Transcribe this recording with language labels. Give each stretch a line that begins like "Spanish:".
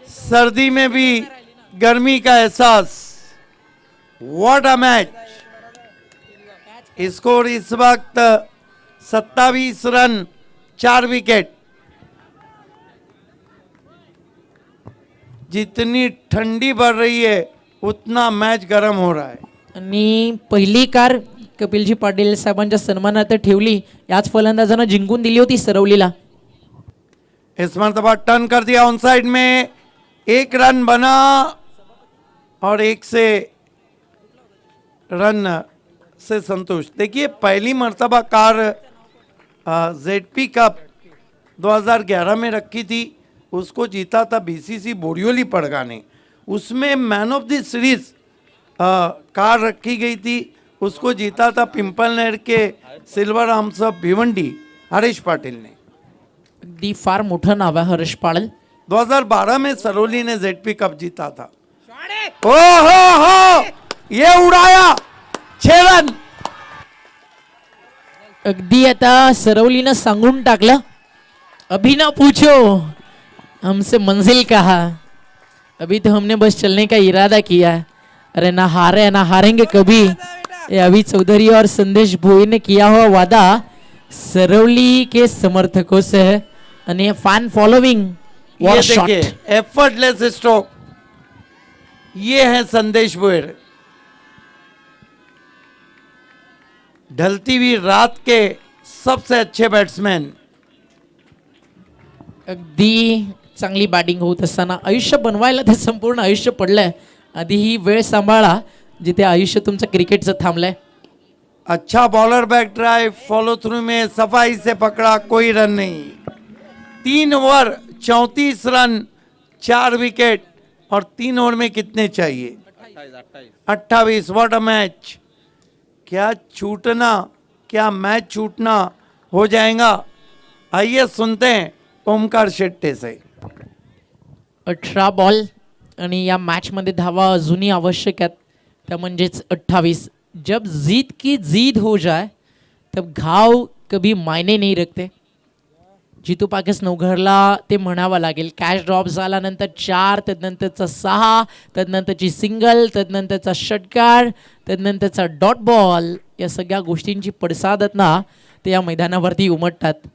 Hindi: सर्दी में भी गर्मी का एहसास.
English: What a match.
Hindi: स्कोर इस वक्त 27 रन 4 विकेट. जितनी ठंडी बढ़ रही है उतना मैच गर्म हो रहा है.
Marathi: आणि पहिली कार कपिलजी पाटील साहेबांच्या सन्मानार्थ ठेवली. याच फलंदाजानं जिंकून दिली होती सरवलीला.
Hindi: इस मरतबा टर्न कर दिया ऑन साइड में. 1 रन बना और 1 से रन से संतुष्ट. देखिए पहली मर्तबा कार जेडपी कप 2011 में रखी थी. उसको जीता था बीसीसी बोरियोली पड़गा ने. उसमें man of the series car रखी गई थी. उसको जीता था पिंपल नेर के silver arms of Bhiwandi Harish Patil ने.
Marathi: अगदी फार मोठं नाव आहे हरीश पाटील.
Hindi: 2012 में सरोली ने जेडपी कप जीता था. ओ हो ये उड़ाया 6 रन.
Marathi: अगदी आता सरवलीनं सांगून टाकलं.
Hindi: अभी ना पूछो हमसे मंजिल कहा, अभी तो हमने बस चलने का इरादा किया है. अरे ना हारे ना हारेंगे कभी. ये अभी चौधरी और संदेश भोई ने किया हुआ वादा सरवली के समर्थकों से है.
Marathi: आणि फैन फॉलोइंग.
Hindi: ये देखिए एफर्टलेस स्ट्रोक. ये है संदेश भोयर. ढलती हुई रात के सबसे अच्छे बैट्समैन.
Marathi: अगदी चांगली बॅटिंग होत असताना आयुष्य बनवायला ते संपूर्ण आयुष्य पडलंय. आधी ही वेळ सांभाळा जिथे आयुष्य तुमचं क्रिकेटचं थांबलंय.
Hindi: अच्छा bowler back drive follow through में सफाई से पकड़ा. कोई रन नहीं. 3 ओवर 34 रन 4 विकेट. और 3 ओवर में कितने चाहिए? 28.
English: What a match.
Hindi: क्या छूटना, क्या मैच छूटना हो जाएगा. आइए सुनते हैं ओमकार शेट्टे से.
Marathi: 18 बॉल आणि या मॅचमध्ये धावा अजूनही आवश्यक आहेत. त्या म्हणजेच 28.
Hindi: जब जीत की जीत हो जाए तब घाव कभी मायने नहीं रखते.
Marathi: जितू पाकिस नवघरला ते म्हणावं लागेल. कॅच ड्रॉप झाल्यानंतर 4, तदनंतरचा 6, तदनंतरची सिंगल, तदनंतरचा षटकार, तदनंतरचा डॉट बॉल. या सगळ्या गोष्टींची पडसादत ना ते या मैदानावरती उमटतात.